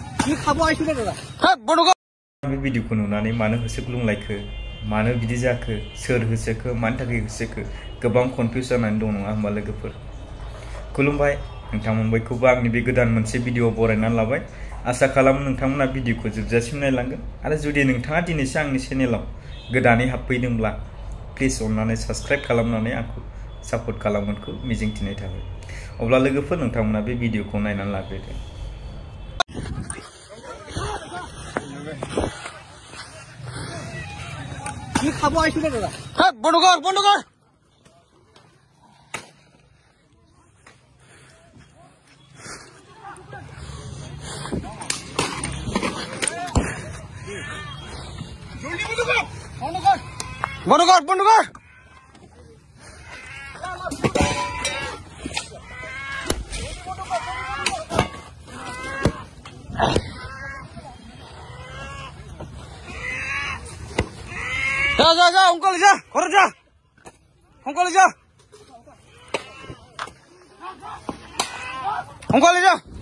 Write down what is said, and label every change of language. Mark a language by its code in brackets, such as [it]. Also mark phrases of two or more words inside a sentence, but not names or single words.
[brx] बे भिडिअखौ नुनानै मानो होसोग्लुंलायखो मानो बिदि जाखो सोर होसोखो मानि थाखाय होसोखो गोबां कनफ्यूज जानानै दं नङा होमबा लोगोफोर खुलुमबाय नोंथांमोन बयखौबो आंनि बे गोदान मोनसे भिडिअ बरायनानै लाबाय आसा खालामो नोंथांमोना भिडिअखौ जोबजासिम नायलांगोन आरो जुदि नोंथाङा दिनैसो आंनि चेनेलाव गोदानै हाबफैदोंब्ला प्लिज अन्नानै साबस्क्राइब खालामनानै आंखौ सापर्ट खालामगोनखौ मिजिंथिनाय थाबाय अब्ला लोगोफोर नोंथांमोना बे भिडिअखौ नायनानै लाग्रोदो [bn] বন্ধ কর বন্ধ কর বন্ধ কর [hi] जा अंकल जा घर जा अंकल जा अंकल जा